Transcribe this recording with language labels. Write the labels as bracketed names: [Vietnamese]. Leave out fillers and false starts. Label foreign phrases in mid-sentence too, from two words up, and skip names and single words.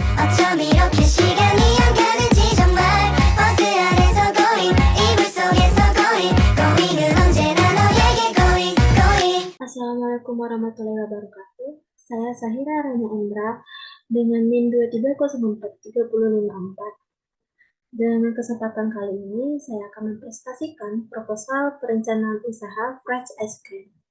[Korean] 어쩜 이렇게 시간이 안 가는지 정말 버스 안에서 going 이불 속에서 [English] going going [Korean] 은 언제나 너에게 going. [Arabic] السلام عليكم ورحمة الله وبركاته. [Indonesian] Saya Sahira Rana Endra dengan NIM 2304354. Dengan kesempatan kali ini, saya akan mempresentasikan proposal perencanaan usaha Fresh Ice Cream.